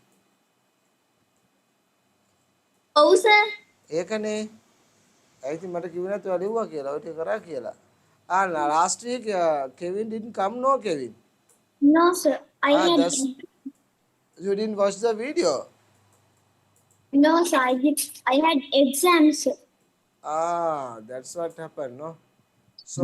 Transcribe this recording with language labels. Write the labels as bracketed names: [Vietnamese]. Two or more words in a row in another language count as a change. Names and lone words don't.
[Sinhala] ඔව් සර්. ඒකනේ. ඇයි ඉතින් මට කිව්වේ නැත්නම් ඔයා ලිව්වා කියලා. ඔය ටික කරා කියලා. [English] Last week Kevin didn't come, no Kevin? No, sir. That's you didn't watch the video. No, sir. I had exams. That's what happened, no? So